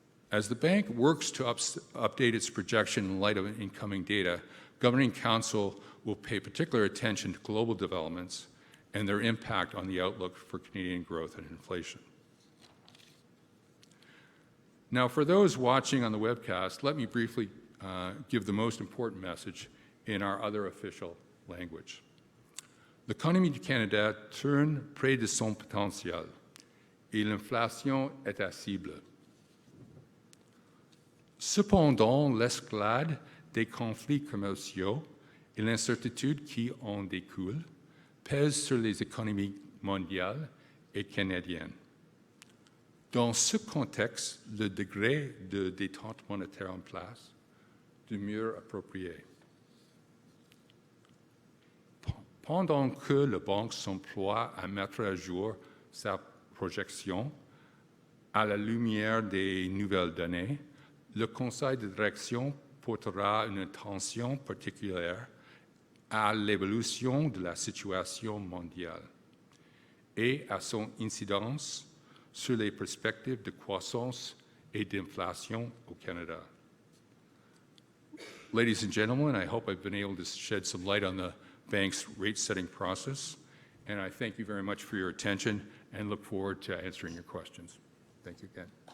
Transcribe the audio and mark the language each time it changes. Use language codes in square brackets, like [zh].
[en] As the bank works to update its projection in light of incoming data, Governing Council will pay particular attention to global developments and their impact on the outlook for Canadian growth and inflation. Now, for those watching on the webcast, let me briefly give the most important message in our other official language. [fr] L'économie du Canada tourne près de son potentiel et l'inflation est à cible. Cependant, l'escalade des conflits commerciaux et l'incertitude qui en découle pèsent sur les économies mondiales et canadiennes. Dans ce contexte, le degré de détente monétaire en place demeure approprié. Pendant que la Banque s'emploie à mettre à jour sa projection à la lumière des nouvelles données, le Conseil de direction portera une attention particulière à l'évolution de la situation mondiale et à son incidence sur les perspectives de croissance et d'inflation au Canada. [en] Ladies and gentlemen, I hope I've been able to shed some light on the bank's rate-setting process, and I thank you very much for your attention and look forward to answering your questions. Thank you again.